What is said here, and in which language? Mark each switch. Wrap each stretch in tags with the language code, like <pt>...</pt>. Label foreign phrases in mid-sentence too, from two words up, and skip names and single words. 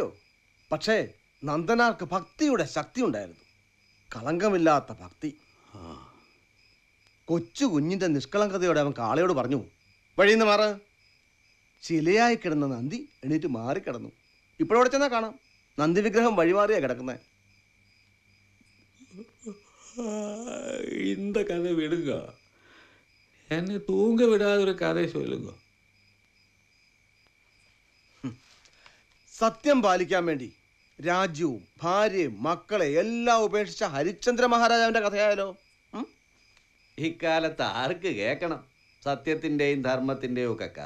<ml>പക്ഷേ നന്ദനാർക്ക് ഭക്തിയുടെ ശക്തി ഉണ്ടായിരുന്നു, കളങ്കമില്ലാത്ത ഭക്തി. കൊച്ചു കുഞ്ഞിന്റെ നിഷ്കളങ്കതയോടെ അവൻ കാളയോട് പറഞ്ഞു, വഴിയിൽ നിന്ന് മാറ്. ശിലയായി കിടന്ന നന്ദി എണീറ്റ് മാറിക്കിടന്നു. ഇപ്പോഴവിടെ ചെന്നാൽ കാണാം, നന്ദി വിഗ്രഹം വഴിമാറിയാ കിടക്കുന്നത്.</ml> <ta>இந்த கதை விடுங்க, என்னை தூங்க விடாத ஒரு கதை சொல்லுங்க.</ta> <ml>സത്യം പാലിക്കാൻ വേണ്ടി രാജ്യവും ഭാര്യയും മക്കളെ എല്ലാം ഉപേക്ഷിച്ച ഹരിശ്ചന്ദ്ര മഹാരാജാവിന്റെ കഥയായാലോ? ഇക്കാലത്ത് ആർക്ക് കേൾക്കണം സത്യത്തിൻ്റെയും ധർമ്മത്തിൻ്റെയും ഒക്കെ കഥ?</ml>